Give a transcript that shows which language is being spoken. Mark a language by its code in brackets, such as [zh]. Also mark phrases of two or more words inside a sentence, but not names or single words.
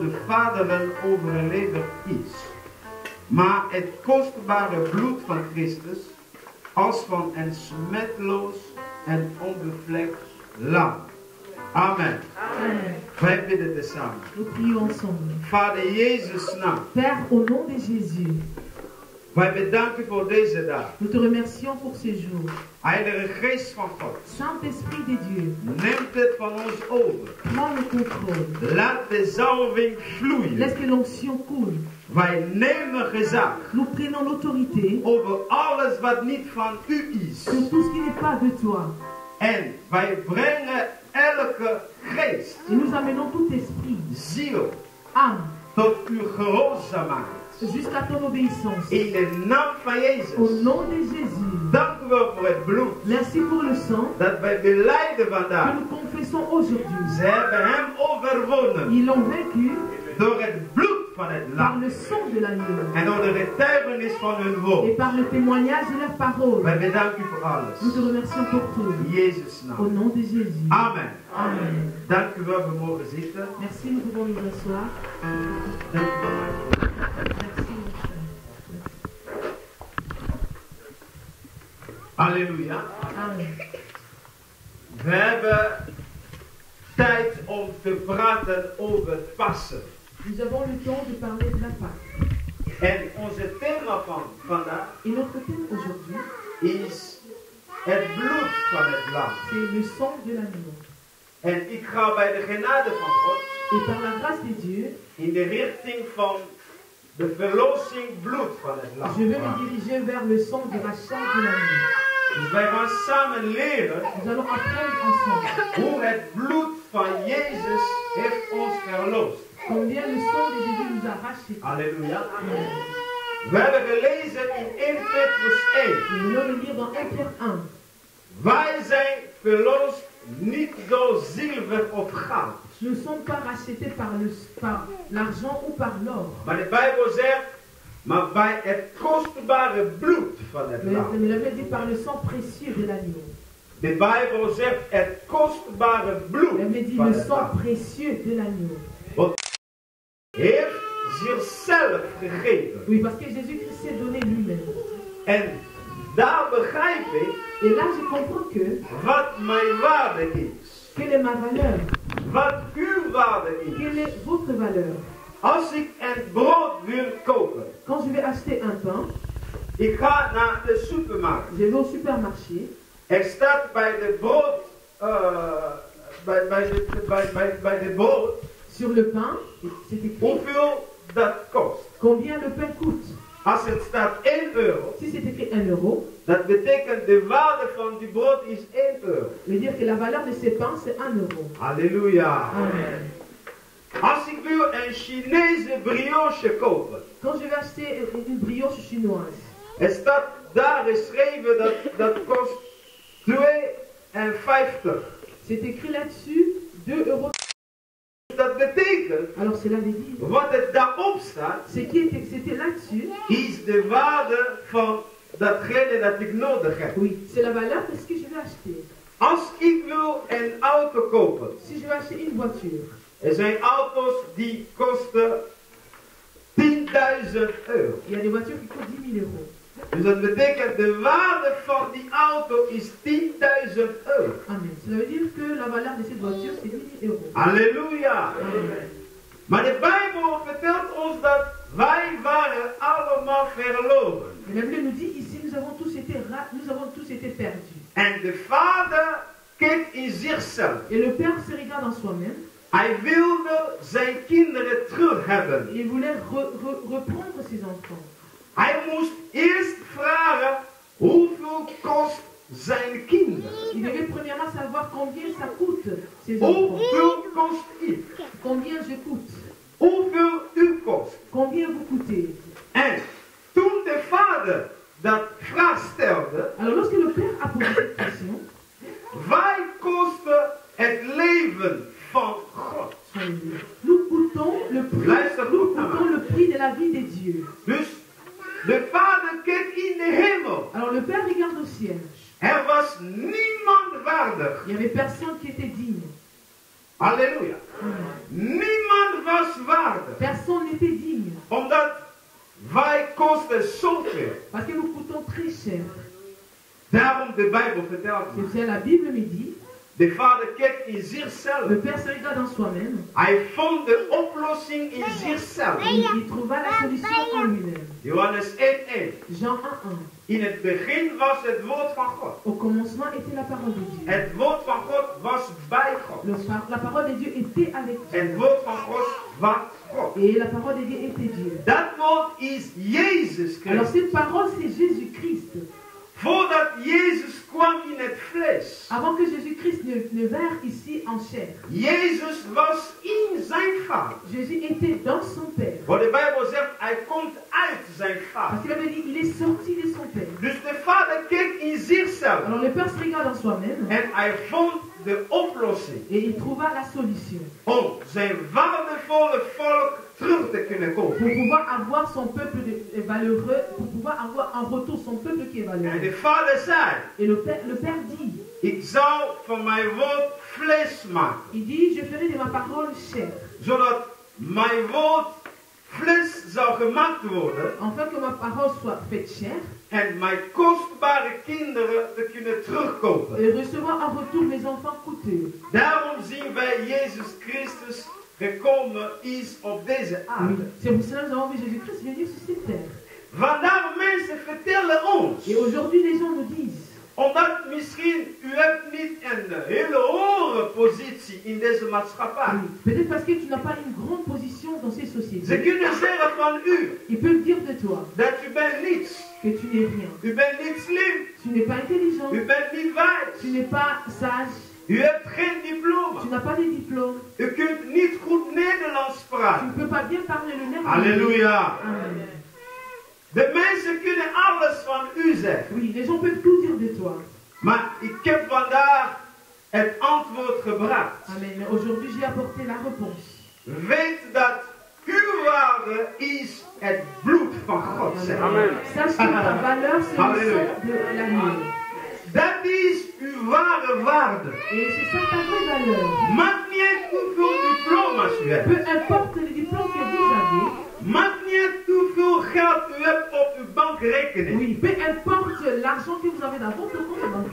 [nl] vaderen overleverd is. Maar het kostbare bloed van Christus als van een smetloos en onbevlekt lam. Amen. [fr] Amen. [nl] Wij bidden dit samen. [fr] Nous prions ensemble. [nl] Vader Jezus naam. [fr] Père, au nom de Jésus, [nl] Wij bedanken voor deze dag. [fr] nous te remercions pour ces jours. [nl] Heilige Geest van God. [fr] Saint-Esprit de Dieu, [nl] Neemt het van ons over. [fr] prends le contrôle. [nl] Laat de zalving vloeien. [fr] Laisse que l'onction coule. [nl] Wij nemen gezag [fr] Nous prenons l'autorité [nl] over alles wat niet van u is. [fr] sur tout ce qui n'est pas de toi. [nl] En wij brengen elke geest, [fr] Et nous amenons tout esprit, [nl] ziel, [fr] âme, [nl] tot uw gehoorzaamheid. [fr] jusqu'à ton obéissance. [nl] In de naam van [fr] Au [nl] Jezus. [fr] nom de Jésus, [nl] Dank u wel voor het bloed [fr] merci pour le sang [nl] dat wij belijden [fr] que [nl] vandaag. [fr] nous confessons aujourd'hui. [nl] Ze hebben hem overwonnen [fr] Ils l'ont vaincu [nl] door het bloed van het [fr] par [nl] lam [fr] le sang de l'agneau [nl] en door de getuigenis van hun [fr] et [nl] woord. [fr] par le témoignage de leur parole. [nl] Wij bedanken u voor alles. [fr] Nous te remercions pour tout. [nl] In Jezus' [fr] Au [nl] naam. [fr] nom de Jésus. [nl] Amen. [fr] Amen. [nl] Dank u wel, we mogen zitten. [fr] Merci, nous pouvons nous asseoir. [nl] Dank u wel. [fr] Merci, mon frère. [nl] Halleluja. [fr] Amen. [nl] We hebben tijd om te praten over Pasen. [fr] Nous avons le temps de parler de la Pâque. [nl] En onze thema van vandaag [fr] Et notre thème aujourd'hui, [nl] is het bloed van het lam. [fr] c'est le sang de l'agneau. [nl] En ik ga bij de genade van God [fr] Et par la grâce de Dieu, [nl] in de richting van de verlossing bloed van het lam. [fr] je vais me diriger vers le sang de rachat de l'agneau. [nl] Dus wij gaan samen leren [fr] Nous allons apprendre ensemble [nl] hoe het bloed van Jezus heeft ons verlost. [fr] combien le sang de Jésus nous a rachetés. [nl] Halleluja. [fr] Amen. [nl] We hebben gelezen in 1 Petrus 1. [fr] Nous venons de lire dans 1 Pierre 1. [nl] Wij zijn verlost niet door zilver of goud. [fr] Nous ne sommes pas rachetés par l'argent ou par l'or. [nl] Maar de Bijbel zegt, maar bij het kostbare bloed van het [fr] Mais [nl] lam. [fr] il avait dit par le sang précieux de l'agneau. [nl] De Bijbel zegt het kostbare bloed [fr] Il avait dit [nl] van [fr] le [nl] het [fr] sang [nl] lam. [fr] précieux de l'agneau. [nl] Heeft zichzelf gegeven. [fr] Oui, parce que Jésus-Christ s'est donné lui-même. [nl] En daar begrijp ik [fr] Et là, je comprends que [nl] wat mijn waarde is. [fr] quelle est ma valeur? [nl] Wat uw waarde [fr] Quelle [nl] is. [fr] est votre valeur? [nl] Als ik een brood wil kopen. [fr] Quand je vais acheter un pain, [nl] Ik ga naar de supermarkt. [fr] je vais au supermarché. [nl] Er staat bij de brood. Bij de brood. [fr] Sur le pain, c'est écrit [nl] Hoeveel dat kost. [fr] combien le pain coûte. [nl] Als het staat 1 euro. [fr] Si c'est écrit 1 euro, [nl] Dat betekent de waarde van die brood is 1 euro. [fr] ça veut dire que la valeur de ces pains, c'est 1 euro. [nl] Halleluja. [fr] Amen. [nl] Als ik wil een Chinese brioche kopen. [fr] Quand je vais acheter une brioche chinoise, [nl] Er staat daar geschreven dat kost 2,50. [fr] c'est écrit là-dessus 2 euros. [nl] Dat betekent, [fr] Alors cela veut dire, [nl] wat het daarop staat, [fr] c'était là-dessus, [nl] is de waarde van datgene dat ik nodig heb. [fr] oui, c'est la valeur de ce que je vais acheter. [nl] Als ik wil een auto kopen. [fr] Si je vais acheter une voiture, [nl] Er zijn auto's die kosten 10.000 euro. [fr] il y a des voitures qui coûtent 10 000 euros. [nl] Dus dat betekent de waarde van die auto is 10.000 euro. Amen. [fr] Cela veut dire que la valeur de cette voiture, c'est 10 000 euros. [nl] Halleluja. [fr] Amen. [nl] Maar de Bijbel vertelt ons dat wij waren allemaal verloren. [fr] Et la Bible nous dit ici, nous avons tous été perdus. [nl] En de vader keek in zichzelf. [fr] Et le Père se regarde en soi-même. [nl] Hij wilde zijn kinderen terug hebben. [fr] Et il voulait reprendre ses enfants. [nl] Hij moest eerst vragen hoeveel kost zijn kinderen. [fr] Il devait premièrement savoir combien ça coûte, ces enfants. [nl] Hoeveel kost ik? [fr] Combien je coûte. [nl] Hoeveel u kost? [fr] Combien vous coûtez. [nl] En toen de vader dat vraag stelde, [fr] Alors lorsque le Père a posé cette question, [nl] wij kosten het leven van God. [fr] nous coûtons le prix, [nl] Luister [fr] nous [nl] goed naar [fr] coûtons [nl] mij. [fr] le prix de la vie de Dieu. [nl] Dus de vader keek in de hemel. [fr] Alors le Père regarde au ciel. [nl] Er was niemand waardig. [fr] Il n'y avait personne qui était digne. [nl] Halleluja. [fr] Amen. [nl] Niemand was waard. [fr] Personne n'était digne. [nl] Omdat wij kosten zoveel. [fr] Parce que nous coûtons très cher. [nl] Daarom de Bijbel vertelt [fr] C'est [nl] ons. [fr] bien la Bible me dit, [nl] De Vader kijkt in zichzelf. [fr] le Père se regarde en soi-même. [nl] Hij vond de oplossing in zichzelf. [fr] Il trouva la solution en lui-même. [nl] Johannes 1:1. [fr] Jean 1:1. [nl] In het begin was het woord van God. [fr] Au commencement était la parole de Dieu. [nl] Het woord van God was bij God. [fr] La parole de Dieu était avec [nl] Het [fr] Dieu. [nl] woord van God was God. [fr] Et la parole de Dieu était Dieu. [nl] Dat woord is Jezus [fr] Alors [nl] Christus. [fr] cette parole, c'est Jésus-Christ. [nl] Voordat Jezus kwam in het vlees. [fr] Avant que Jésus-Christ ne vint ici en chair, [nl] Jezus was in zijn Vader. [fr] Jésus était dans son Père. [nl] Wat de Bijbel zegt, hij komt uit zijn [fr] Parce [nl] Vader. [fr] qu'il avait dit, il est sorti de son Père. [nl] Dus de Vader keek in zichzelf. [fr] Alors le Père se regarde en soi-même [nl] En hij vond de oplossing [fr] et il trouva la solution [nl] om zijn waardevolle volk terug te kunnen [fr] pour [nl] kopen. [fr] pouvoir avoir son peuple valeureux, pour pouvoir avoir en retour son peuple qui est [nl] En [fr] valeureux. [nl] de Vader zei, [fr] Et le Père dit, [nl] ik zal van mijn woord vlees maken. [fr] il dit, je ferai de ma parole chair, [nl] Zodat mijn woord vlees zou gemaakt worden. [fr] afin que ma parole soit faite chair, [nl] En mijn kostbare kinderen te kunnen terugkopen. [fr] et recevoir en retour mes enfants coûteux. [nl] Daarom zien wij Jezus Christus gekomen is op deze [fr] Oui. [nl] aarde. [fr] C'est pour cela que nous avons vu Jésus-Christ venir sur cette terre. [nl] Vandaar mensen vertellen ons. [fr] Et aujourd'hui, les gens nous disent, [nl] Omdat misschien u hebt niet een hele hoge positie in deze maatschappij. [fr] oui, peut-être parce que tu n'as pas une grande position dans ces [nl] Ze [fr] sociétés. [nl] kunnen zeggen van u [fr] Ils peuvent dire de toi [nl] dat u bent niets. [fr] que tu n'es rien. [nl] U bent niet slim. [fr] Tu n'es pas intelligent. [nl] U bent niet wijs. [fr] Tu n'es pas sage. [nl] U hebt geen diploma. [fr] Tu n'as pas de diplôme. [nl] U kunt niet goed Nederlands [fr] Tu [nl] praten. [fr] ne peux pas bien parler le néerlandais. [nl] Halleluja. [fr] Amen. [nl] De mensen kunnen alles van u zeggen. [fr] Oui, les gens peuvent tout dire de toi. [nl] Maar ik heb vandaag het antwoord gebracht. [fr] Amen. Mais aujourd'hui, j'ai apporté la réponse. [nl] Weet dat uw waarde is het bloed van God. Zeg. [fr] Amen. Sache que ta valeur, c'est le Alléluia. sang de l'agneau. [nl] Dat is uw ware waarde. [fr] Et c'est ça ta vraie valeur. [nl] Maakt niet uit hoeveel diploma's u hebt. [fr] Peu importe le diplôme que vous avez, [nl] Maakt niet uit hoeveel geld u hebt op uw bankrekening. [fr] oui, peu importe l'argent que vous avez dans votre compte bancaire,